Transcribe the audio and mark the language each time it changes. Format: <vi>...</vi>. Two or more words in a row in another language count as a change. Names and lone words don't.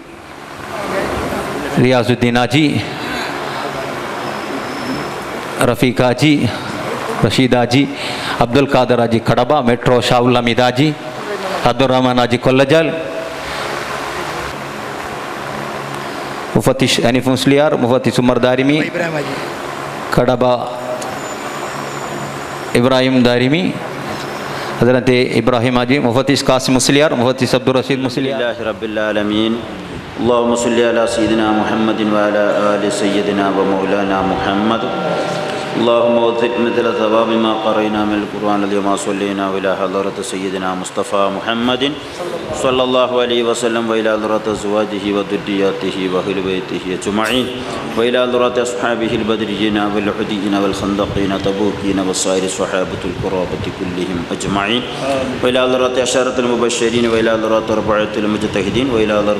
<kn>ರಿಯಾಜುದ್ದೀನ್ ಹಾಜಿ, ರಫೀಕ್ ಹಾಜಿ, ರಶೀದ್ ಹಾಜಿ, ಅಬ್ದುಲ್ ಖಾದರ್ ಹಾಜಿ ಕಡಬ, ಮೆಟ್ರೋ ಶಾಹುಲ್ ಹಮೀದ್ ಹಾಜಿ, ಅಬ್ದುಲ್ ರಹಮಾನ್ ಹಾಜಿ ಕೊಲ್ಲಜಾಲ್, ಮುಫತಿಶ್ ಹನೀಫ್ ಮುಸ್ಲಿಯಾರ್, ಮುಫತಿಶ್ ಉಮರ್ ದಾರಿಮಿ ಕಡಬ, ಇಬ್ರಾಹಿಂ ದಾರಿಮಿ, ಅದರಂತೆ ಇಬ್ರಾಹಿಂ ಹಾಜಿ, ಮುಫತಿಶ್ ಕಾಸಿಮ್ ಮುಸ್ಲಿಯಾರ್, ಮುಫತಿಶ್ ಅಬ್ದುಲ್ ರಶೀದ್ ಮುಸ್ಲಿಯಾರ್.</kn> <ar>رب العالمين. اللهم صل على سيدنا محمد وعلى آل سيدنا ومولانا محمد اللهم وفق مثل ثواب ما قرينا من القرآن اليوم صلينا إلى حضرة سيدنا مصطفى محمد صلى الله عليه وسلم وإلى حضرة أزواجه وذرياته وأهل بيته أجمعين وإلى حضرة أصحابه البدريين والحديين والخندقين تبوكين والسائر الصحابة القرابة كلهم أجمعين وإلى حضرة عشرة المبشرين وإلى حضرة أربعة المجتهدين وإلى حضرة</ar>